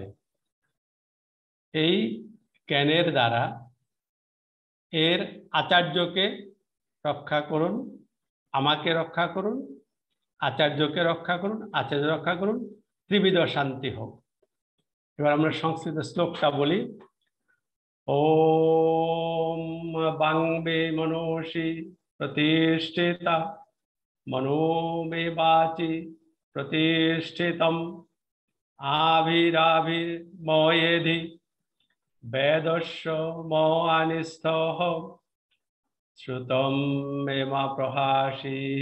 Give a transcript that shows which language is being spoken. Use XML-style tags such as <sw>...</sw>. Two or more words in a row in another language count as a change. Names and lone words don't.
<bn>এই জ্ঞানের দ্বারা এর আচার্যকে রক্ষা করুন, আমাকে রক্ষা করুন, আচার্যকে রক্ষা করুন, আচার্য রক্ষা করুন, ত্রিবিধ শান্তি হোক। এবার আমরা সংস্কৃত শ্লোকটা বলি।</bn> <sa>ওম বাংবে মনসি প্রতিষ্ঠিতা, মনোমে বাচি প্রতিষ্ঠিতম, আবিরাবির্ময়েধি বেদস্য মোহানিস্থঃ, শ্রুতম মেমা প্রহাসি,</sa>